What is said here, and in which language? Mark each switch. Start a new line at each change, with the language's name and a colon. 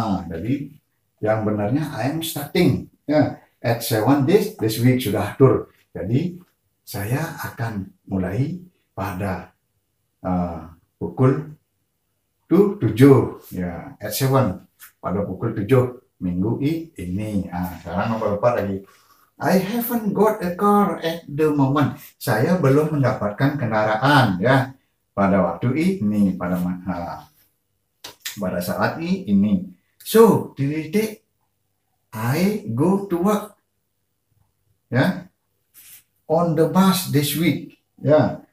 Indonesian: Jadi yang benarnya
English: I am starting
Indonesian: ya,
English: at 7 this week
Indonesian: sudah atur. Jadi saya akan mulai pada pukul 7 ya,
English: at 7
Indonesian: pada pukul 7 minggu ini. Sekarang nomor 4 lagi.
English: I haven't got a car at the moment.
Indonesian: Saya belum mendapatkan kendaraan ya pada waktu ini, pada saat ini.
English: So,
Indonesian: titik
English: I go to work ya, on the bus this week ya.